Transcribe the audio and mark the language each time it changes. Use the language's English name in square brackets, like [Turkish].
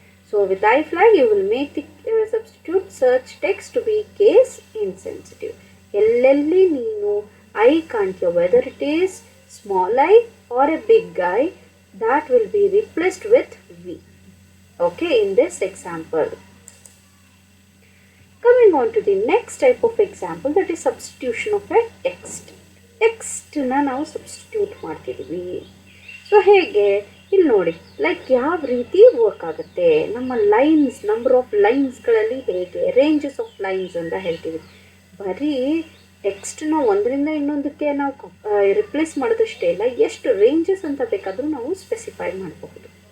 [English] So with I flag you will make the substitute search text to be case insensitive. [Kannada] ಎಲ್ಲೆಲ್ಲಿ ನೀನು I ಕಾಣ್ತೀಯೋ, [English] Whether it is small I or a big I, that will be replaced with V. Okay, in this example. Coming on to the next type of example, that is substitution of a text. [Kannada] Text na ನಾವು substitute ಮಾಡ್ತಿದ್ವಿ. So ಹೇಗೆ ಇಲ್ಲಿ ನೋಡಿ, like ಯಾವ ರೀತಿ work ಆಗುತ್ತೆ, ನಮ್ಮ lines, number of ಲೈನ್ಸ್ಗಳಲ್ಲಿ ಹೇಗೆ, ರೇಂಜಸ್ ಆಫ್ ಲೈನ್ಸ್ ಅಂತ ಹೇಳ್ತೀವಿ. ಬರೀ ಟೆಕ್ಸ್ಟ್ನ ಒಂದರಿಂದ ಇನ್ನೊಂದಕ್ಕೆ ನಾವು ರಿಪ್ಲೇಸ್ ಮಾಡೋದಷ್ಟೇ ಇಲ್ಲ, ಎಷ್ಟು ರೇಂಜಸ್ ಅಂತ ಬೇಕಾದರೂ ನಾವು ಸ್ಪೆಸಿಫೈ ಮಾಡಬಹುದು.